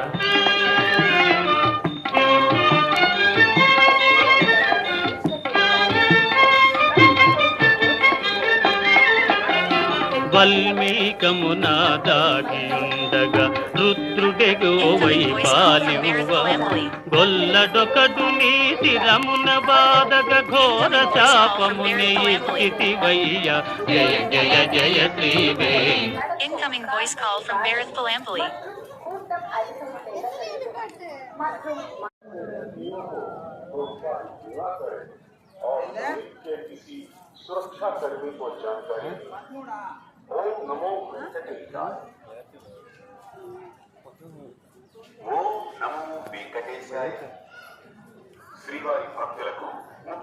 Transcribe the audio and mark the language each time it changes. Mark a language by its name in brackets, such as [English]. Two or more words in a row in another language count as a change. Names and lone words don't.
[Telugu] వల్మీకమున దాగియుండగా రుద్రుడెగోవై పాలివ్వ గొల్లడొకడు నీ శిరమున బాధగ ఘోర శాపముని ఇచ్చితివయ్య జయ జయ జయ శ్రీ [English] Incoming voice call from Bharat Palampally. [Hindi] सुरक्षा कर्मी को जानकारी [Sanskrit] ओम नमो वेंकटेशाय ओम नमो वेंकटेशाय [Telugu] శ్రీవారి భక్తులకు